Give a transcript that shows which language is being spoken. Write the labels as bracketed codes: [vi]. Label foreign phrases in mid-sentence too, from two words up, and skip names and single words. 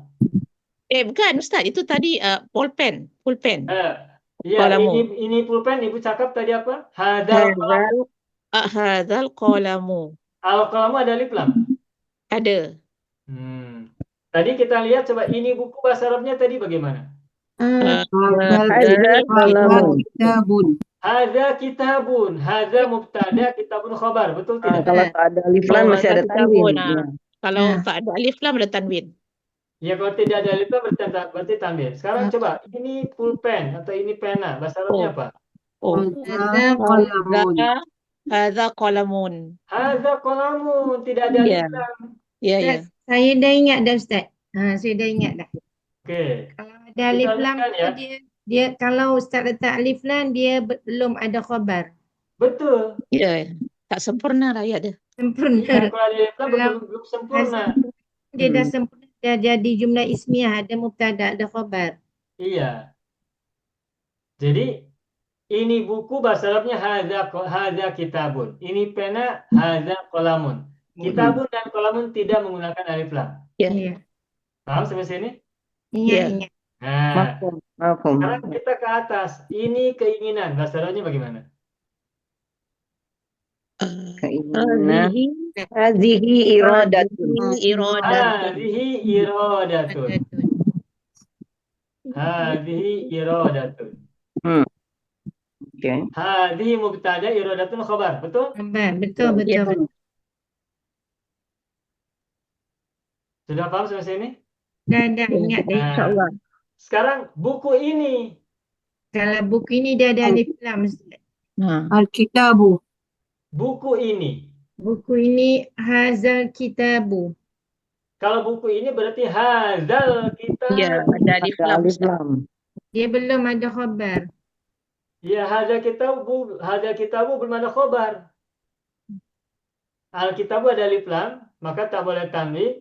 [id] Bukan Ustaz, itu tadi pulpen. Pulpen. Ya, Kolamu. ini pulpen, Ibu cakap tadi apa? [ar] هذا القلم. هذا القلم. [id] Al kolamu ada alif lam. Ada. Tadi kita lihat coba ini buku bahasa Arabnya tadi bagaimana? [ar] هذا كتاب. هذا كتاب, [id] hadza mubtada, kitabun khabar, betul tidak? Kalau tak ada alif lam masih ada tanwin. Kalau tak ada alif lam ada tanwin. Ya, kalau tidak ada alif lam berarti tanwin. Sekarang coba, ini pulpen atau ini pena, bahasa Arabnya apa? [ar] هذا قلم. هذا قلم. هذا قلم, [id] tidak ada alif lam. Ya, ya. [ms] Saya dah ingat dah Ustaz. Saya dah ingat dah. Oke. Kalau ada alif lam [id] lanjutkan, ya. [ms] dia kalau Ustaz letak alif lam dia belum ada khabar. [id] Betul. [ms] Ya, tak sempurna lah ya dia. Sempurna. [id] Ya, kalau ada alif lam belum sempurna. [ms] Dia dah sempurna, dah jadi jumlah ismiyah, ada mubtada, ada khabar. [id] Iya. Jadi ini buku bahasa Arabnya [ar] هذا كتاب. [id] Ini pena [ar] هذا قلم. [id] Kitabun dan qalamun tidak menggunakan alif lam. Ya. Iya. Paham sampai sini? Ingat. Nah, Mafhum. sekarang kita ke atas. Ini keinginan. Bahasa Arabnya bagaimana? Keinginan. [ar] هذه إرادة. هذه إرادة. هذه إرادة. [id] Oke. Hadhihi mubtada, iradatun khabar. Betul? Khabar, betul. Sudah paham sampai sini? [ms] Dah ingat dah. [id] Nah, sekarang buku ini. [ms] Kalau buku ini dia ada alif lam Ustaz. Al-kitabu. [id] Buku ini. Buku ini [ar] هذا الكتاب. [id] Kalau buku ini berarti [ar] هذا الكتاب. [id] Ya, ada alif lam. Alif lam. [ms] Dia belum ada khabar. [id] Ya, [ar] هذا كتاب [id] belum ada khobar. [ms] Alkitabu ada alif lam, maka tak boleh tanwin.